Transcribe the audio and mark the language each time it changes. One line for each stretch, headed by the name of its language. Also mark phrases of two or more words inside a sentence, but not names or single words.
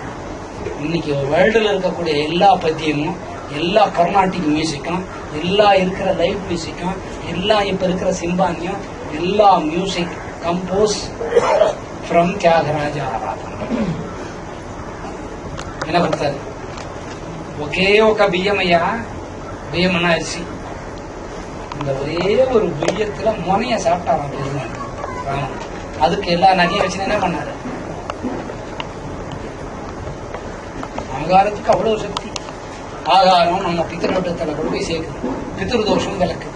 Tamil: இன்னைக்கு வேர்ல்டுல இருக்கக்கூடிய எல்லா பத்தியமும் எல்லா
English: Carnatic music
Tamil: எல்லா இருக்கிற
English: live music
Tamil: எல்லா இப்ப இருக்கிற சிம்பானியும் எல்லா
English: music compose from
Tamil: தியாகராஜ ஆராதனா. என்ன கொடுத்தாரு?
Telugu: ఒకే ఒక బియ్యం అయ్యా. బియ్యం అన్న అరిసి.
Tamil: இந்த ஒரே ஒரு பிய்யத்துல முனைய சாப்பிட்டாராம் பெருமாள் ராமன். அதுக்கு எல்லா நகையும் வச்சு என்ன பண்ணாரு? ஆகாரத்துக்கு அவ்வளவு சக்தி. ஆகாரம் நம்ம பித்திருவட்டத்துல கொண்டு போய் சேர்க்குது. பித்திருதோஷம் விளக்குது.